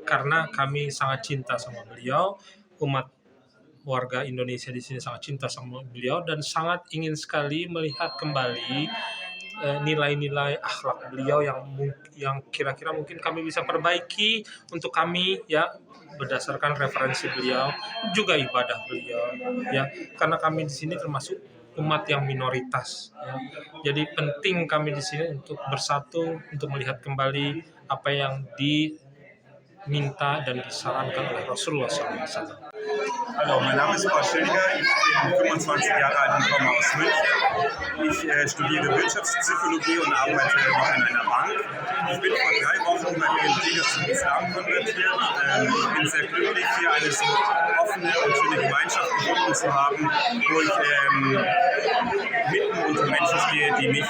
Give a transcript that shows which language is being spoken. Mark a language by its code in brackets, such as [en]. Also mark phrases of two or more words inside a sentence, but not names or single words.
[id] Karena kami sangat cinta sama beliau, umat warga Indonesia di sini sangat cinta sama beliau dan sangat ingin sekali melihat kembali nilai-nilai akhlak beliau yang kira-kira mungkin kami bisa perbaiki untuk kami ya, berdasarkan referensi beliau, juga ibadah beliau ya, karena kami di sini termasuk umat yang minoritas ya. Jadi penting kami di sini untuk bersatu untuk melihat kembali apa yang diminta dan disarankan oleh Rasulullah SAW. [de] Hallo, mein Name ist Paul Schildiger, ich bin 25 Jahre alt und komme aus München. Ich studiere Wirtschaftspsychologie und arbeite noch in einer Bank. Ich bin vor 3 Wochen bei PM3 zum Islam konvertiert. Ich bin sehr glücklich, hier eine so offene und schöne Gemeinschaft gefunden zu haben, wo ich mitten unter Menschen stehe, die mich...